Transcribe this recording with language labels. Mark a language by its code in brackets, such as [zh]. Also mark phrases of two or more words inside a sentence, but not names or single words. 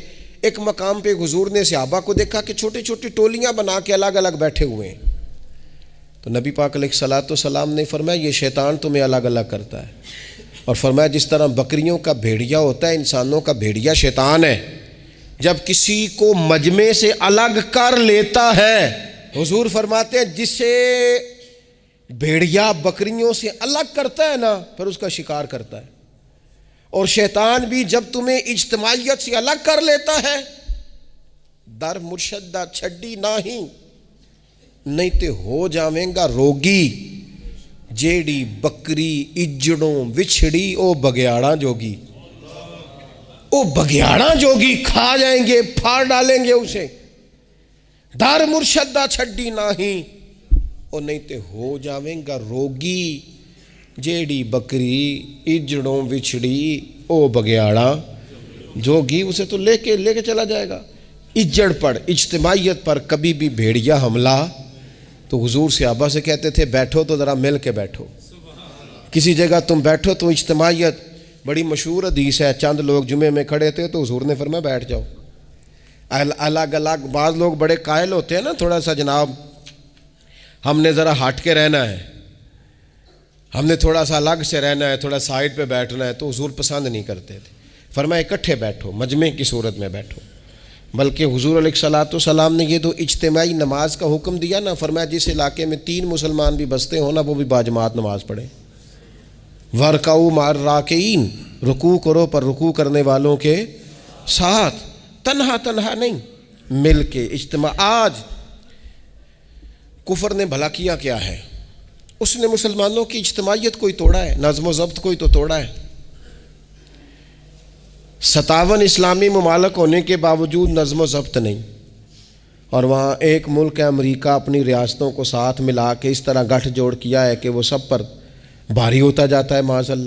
[ur] ایک مقام پہ حضور نے صحابہ کو دیکھا کہ چھوٹی چھوٹی ٹولیاں بنا کے الگ الگ بیٹھے ہوئے ہیں، تو نبی پاک [ar] علیہ السلام [ur] نے فرمایا یہ شیطان تمہیں الگ الگ کرتا ہے، اور فرمایا جس طرح بکریوں کا بھیڑیا ہوتا ہے، انسانوں کا بھیڑیا شیطان ہے، جب کسی کو مجمع سے الگ کر لیتا ہے، حضور فرماتے ہیں جسے بھیڑیا بکریوں سے الگ کرتا ہے نا پھر اس کا شکار کرتا ہے، اور شیطان بھی جب تمہیں اجتماعیت سے الگ کر لیتا ہے، [pa] در مرشدہ چھڈی نہیں تے ہو جاویں گا روگی، جیڑی بکری اجڑوں وچھڑی او بگیاڑاں جوگی، او بگیاڑاں جوگی [ur] کھا جائیں گے، پھاڑ ڈالیں گے اسے۔ [pa] در مرشدہ چھڈی او نہیں تے ہو جاویں گا روگی، جیڑی بکری اجڑوں وچھڑی او بگیاڑاں جوگی، [ur] اسے تو لے کے چلا جائے گا۔ اجڑ پر، اجتماعیت پر کبھی بھی بھیڑیا حملہ، تو حضور صحابہ سے کہتے تھے بیٹھو تو ذرا مل کے بیٹھو، کسی جگہ تم بیٹھو تو اجتماعیت۔ بڑی مشہور حدیث ہے، چند لوگ جمعے میں کھڑے تھے تو حضور نے فرمایا بیٹھ جاؤ، الگ الگ۔ بعض لوگ بڑے قائل ہوتے ہیں نا، تھوڑا سا جناب ہم نے ذرا ہٹ کے رہنا ہے، ہم نے تھوڑا سا الگ سے رہنا ہے، تھوڑا سائڈ پہ بیٹھنا ہے، تو حضور پسند نہیں کرتے تھے، فرمایا اکٹھے بیٹھو، مجمع کی صورت میں بیٹھو۔ بلکہ حضور [ar] علیہ السلام [ur] نے یہ تو اجتماعی نماز کا حکم دیا نا، فرمایا جس علاقے میں 3 مسلمان بھی بستے ہوں نا وہ بھی باجماعت نماز پڑھیں۔ [ar] وَرْكَعُوا مَعَ الرَّاكِعِينَ، [ur] رکوع کرو پر رکوع کرنے والوں کے ساتھ، تنہا نہیں، مل کے اجتماع۔ آج کفر نے بھلا کیا ہے؟ اس نے مسلمانوں کی اجتماعیت کو ہی توڑا ہے، نظم و ضبط کو ہی تو توڑا ہے۔ 57 اسلامی ممالک ہونے کے باوجود نظم و ضبط نہیں، اور وہاں ایک ملک ہے امریکہ اپنی ریاستوں کو ساتھ ملا کے اس طرح گٹھ جوڑ کیا ہے کہ وہ سب پر بھاری ہوتا جاتا ہے [ar] معاذ اللہ۔